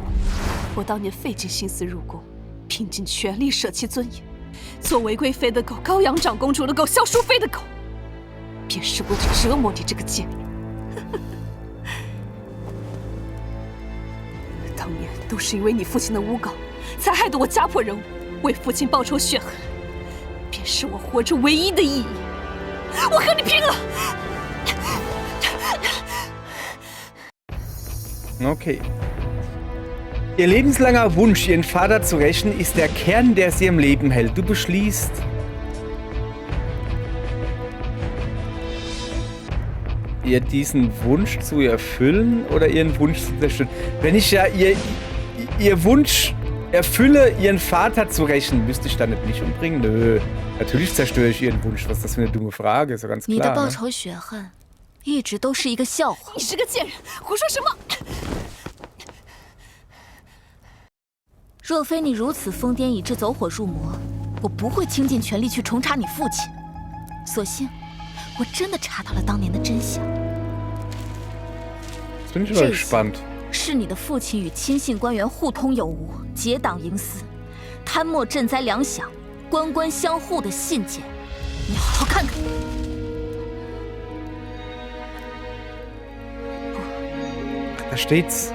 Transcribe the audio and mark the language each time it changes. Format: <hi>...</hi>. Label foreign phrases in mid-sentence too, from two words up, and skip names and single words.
<zh>我当年费尽心思入宫，拼尽全力舍弃尊严，做韦贵妃的狗，高阳长公主的狗，萧淑妃的狗，便是为了折磨你这个贱人。当年都是因为你父亲的诬告，才害得我家破人亡，为父亲报仇雪恨，便是我活着唯一的意义。我和你拼了！</zh> <de>Okay. Ihr lebenslanger Wunsch, ihren Vater zu rächen, ist der Kern, der sie im Leben hält. Du beschließt, ihr diesen Wunsch zu erfüllen oder ihren Wunsch zu zerstören. Wenn ich ja ihr Wunsch erfülle, ihren Vater zu rächen, müsste ich dann nicht mich umbringen? Nö. Natürlich zerstöre ich ihren Wunsch. Was ist das für eine dumme Frage? Ist ja ganz klar.</de> <zh>你的报仇雪恨，一直都是一个笑话。你是个贱人，胡说什么？若非你如此疯癫以致走火入魔，我不会倾尽全力去重查你父亲。所幸，我真的查到了当年的真相。</zh> <de>Bin ich mal gespannt.</de> <zh>是你的父亲与亲信官员互通有无，结党营私，贪墨赈灾粮饷，官官相护的信件，你好好看看。</zh> <de>Da steht's.</de>